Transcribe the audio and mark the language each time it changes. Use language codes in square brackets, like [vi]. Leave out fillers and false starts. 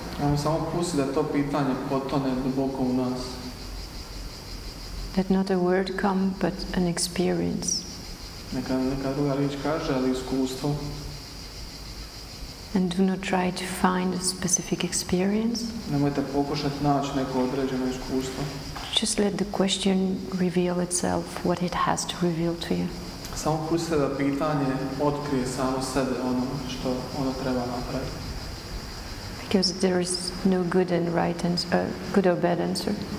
[hr] ajmo samo pustiti da to pitanje potone duboko u nas. [en] Let not a word come, but an experience. [hr] Neka druga riječ kaže, ali iskustvo. [en] And do not try to find a specific experience. [hr] Nemojte pokušati naći neko određeno iskustvo. [en] Just let the question reveal itself, what it has to reveal to you. [hr] Samo pustite da pitanje otkrije samo sebe, ono što ono treba napraviti. [en] Because there is no good and right answer, good or bad answer.